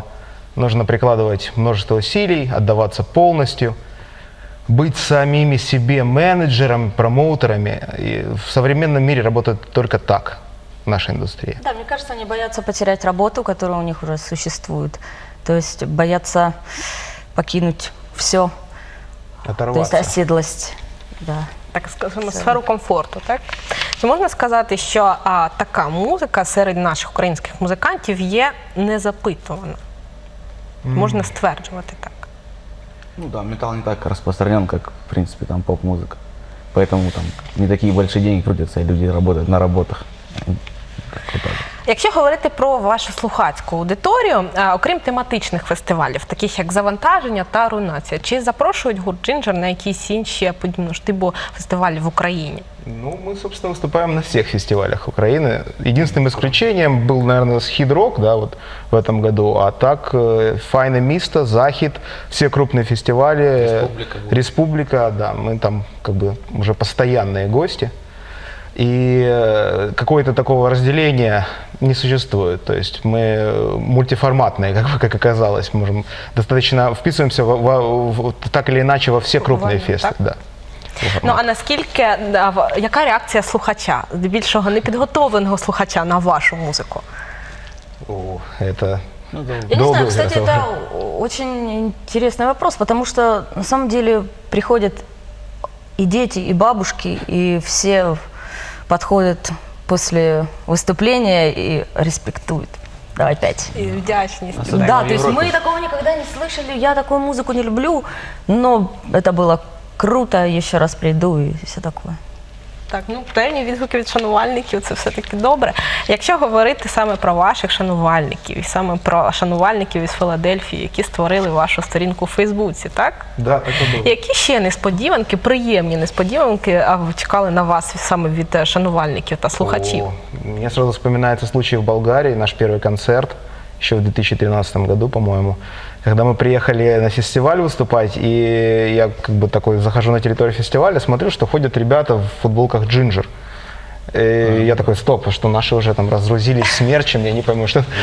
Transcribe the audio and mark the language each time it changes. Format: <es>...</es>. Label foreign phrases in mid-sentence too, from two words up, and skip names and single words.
<ru>Нужно прикладывать множество усилий, отдаваться полностью, быть самими себе менеджерами, промоутерами. И в современном мире работает только так. Нашей индустрии. Да, мне кажется, они боятся потерять работу, которая у них уже существует. То есть боятся покинуть все. Оторваться. То есть оседлость. Да.</ru> <uk>Так скажемо, сферу комфорту, так? Чи можна сказати, що така музика серед наших українських музикантів є незапитувана? Можна стверджувати так?</uk> <ru>Ну да, металл не так распространен, как, в принципе, там поп-музыка. Поэтому там не такие большие деньги крутятся, и люди работают на работах.</ru> <uk>Якщо говорити про вашу слухацьку аудиторію, окрім тематичних фестивалів, таких як «Завантаження» та «Руйнація», чи запрошують гурт «Джинджер» на якісь інші подібного штибу фестивалі в Україні? Ну,</uk> <ru>мы, собственно, выступаем на всех фестивалях Украины. Единственным исключением был, наверное, Схід-Рок, да, вот в этом году. А так, Файне місто, Захід, все крупные фестивали, Республика, да, мы там как бы уже постоянные гости. И какого-то такого разделения не существует. То есть мы мультиформатные, как оказалось. Мы можем достаточно вписываемся так или иначе во все крупные фесты. Да.</ru> <uk>Ну, а наскільки, яка реакція слухача, здебільшого непідготовленого слухача на вашу музику?</uk> <ru>Это... Я не знаю, кстати, это очень интересный вопрос, потому что на самом деле приходят и дети, и бабушки, и все подходят после выступления и респектуют. Давай опять.</ru> <uk>І вдячність.</uk> <ru>Да, то есть мы такого никогда не слышали, я такую музыку не люблю, но это было круто, еще раз приду и все такое.</ru> <uk>Так, ну, певні відгуки від шанувальників, це все-таки добре. Якщо говорити саме про ваших шанувальників, і саме про шанувальників із Філадельфії, які створили вашу сторінку у Фейсбуці, так? Да, так і було. Які ще несподіванки, приємні несподіванки чекали на вас саме від шанувальників та слухачів?</uk> <ru>Мне сразу вспоминается случай в Болгарии, наш первый концерт, еще в 2013 году, по-моему, когда мы приехали на фестиваль выступать, и я как бы такой захожу на территорию фестиваля, смотрю, что ходят ребята в футболках «Джинджер». И я такой, стоп, что наши уже там разгрузились с мерчем, я не пойму, что...</ru>